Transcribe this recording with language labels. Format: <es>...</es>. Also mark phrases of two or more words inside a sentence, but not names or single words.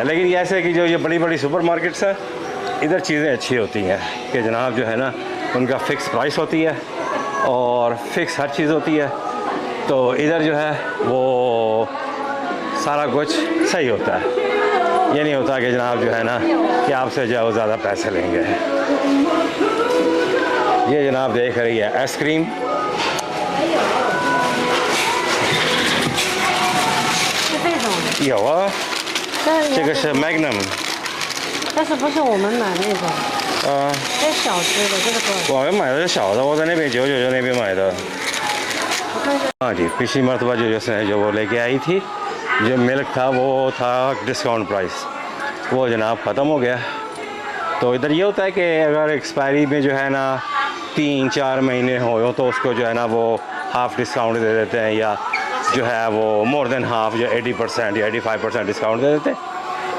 <hi>लेकिन ये ऐसे कि जो ये बड़ी बड़ी</hi> <en>super markets</en> <hi>है, इधर चीज़ें अच्छी होती हैं कि जनाब जो है ना उनका</hi> <en>fix price</en> <hi>होती है और फ़िक्स हर चीज़ होती है, तो इधर जो है वो सारा कुछ सही होता है। ये नहीं होता कि जनाब जो है ना कि आपसे जो है वो ज़्यादा पैसे लेंगे। ये जनाब देख रही है आइसक्रीम,</hi> <zh>有啊，这个是 Magnum，但是不是我们买那种，这小只的，这个多少？我买的是小的，我在那边999那边买的。我看一下，</zh> <hi>हाँ जी, पिछली मरतबा जो वो लेके आई थी, जो मिल्क था वो था</hi> <en>discount price,</en> <hi>वो जनाब ख़त्म हो गया। तो इधर ये होता है कि अगर एक्सपायरी में जो है ना 3-4 महीने हो तो उसको जो है ना वो</hi> <en>half discount</en> <hi>दे देते हैं, या जो है वो</hi> <en>more than half</en> <hi>जो 80% या 85% डिस्काउंट दे देते हैं।</hi>